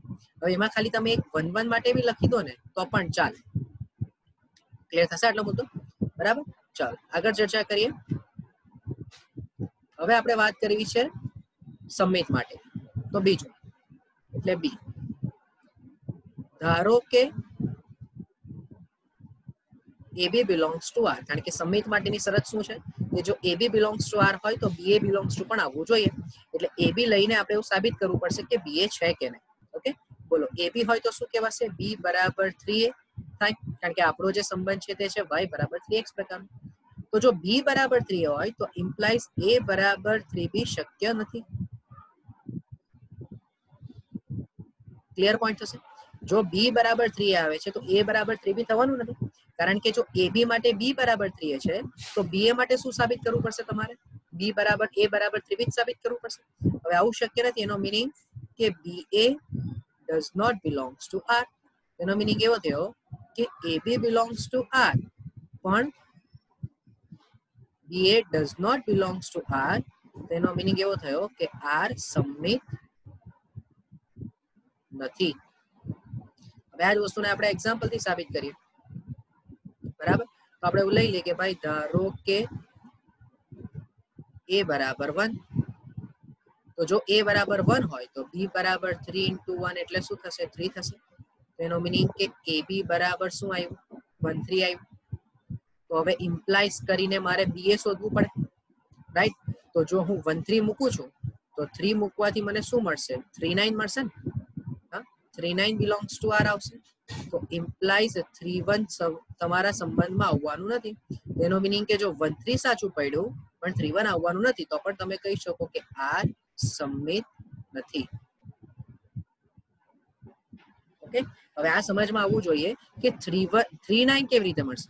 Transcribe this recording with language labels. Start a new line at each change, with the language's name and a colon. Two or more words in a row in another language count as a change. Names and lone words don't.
Gujarati: હવે એમાં ખાલી તમે એક 1 1 માટે બી લખી દો ને તો પણ ચાલે, ક્લિયર થશે આટલો મુદ્દો, બરાબર। ચાલો આગળ ચર્ચા કરીએ। હવે આપણે વાત કરવી છે સંમિત માટે, તો બીજું એટલે બી, ધારો કે
English: AB belongs to R,
Gujarati: કારણ કે સંમિત માટેની શરત શું છે કે જો
English: AB belongs to R
Gujarati: હોય તો
English: BA belongs to
Gujarati: પણ આવવું જોઈએ, એટલે એ બી લઈને આપણે એવું સાબિત કરવું પડશે કે બી એ છે કે નહીં. ઓકે, બોલો એ બી હોય તો શું કહેવાશે? બી બરાબર 3a થાય, કારણ કે આપણો જે સંબંધ છે તે છે y બરાબર 3x પ્રકારનો. તો જો બી બરાબર 3 હોય તો ઇમ્પ્લાઇઝ એ બરાબર 3b શક્ય નથી.
English: clear point
Gujarati: થશે? જો બી બરાબર 3 આવે છે તો એ બરાબર 3b થવાનું નથી, કારણ કે જો એ બી માટે બી બરાબર 3 છે તો બી એ માટે શું સાબિત કરવું પડશે તમારે? બી બરાબર એ બરાબર 3b સાબિત કરવું પડશે. હવે આવું શક્ય નથી. એનો મીનિંગ કે બી એ
English: does not belongs to R.
Gujarati: એનો મીનિંગ એવો થયો કે
English: AB belongs to R,
Gujarati: પણ
English: BA does not belongs to R.
Gujarati: તેનો મીનિંગ એવો થયો કે R સમમિત નથી. હવે આ જ વસ્તુને આપણે એક્ઝામ્પલ થી સાબિત કરીએ. બરાબર, તો આપણે એવું લઈ લઈએ કે ભાઈ ધારો કે A બરાબર 1, તો જો A બરાબર 1 હોય તો B બરાબર 3 into 1 એટલે શું થશે? 3 થશે. એનો મીનિંગ કે AB બરાબર શું આવ્યું? 1 3 આવ્યું. તો હવે ઇમ્પ્લાઇઝ કરીને મારે BA શોધવું પડે, રાઈટ? તો જો હું 1 3 મૂકું છું તો 3 મૂકવાથી મને શું મળશે? 3 9 મળશે ને? હા, 3 9
English: belongs to R
Gujarati: આવશે. તો ઇમ્પ્લાઇઝ 3 1 તમારા સંબંધમાં આવવાનું નથી. એનો મીનિંગ કે જો 1 3 સાચું પડ્યું પણ 3 1 આવવાનું નથી, તો પણ તમે કહી શકો કે R સમમિત નથી. ઓકે, હવે આ સમજમાં આવવું જોઈએ કે 3 9 કેવી રીતે મળશે?